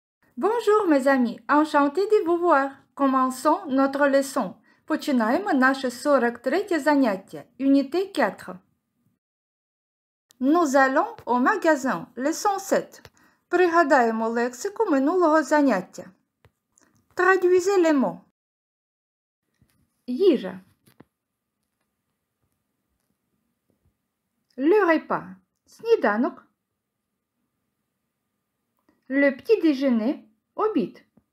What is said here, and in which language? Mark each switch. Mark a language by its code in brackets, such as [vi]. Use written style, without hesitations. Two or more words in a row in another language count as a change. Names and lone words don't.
[fr] Bonjour mes amis, enchanté de vous voir. Commençons notre leçon. [uk] Починаємо наше 43 заняття, [fr] unité 4. Nous allons au magasin, leçon 7. [uk] Пригадаємо лексику минулого заняття. [fr] Traduisez les mots. Їжа. Le repas. Сніданок. Le petit déjeuner. Обід.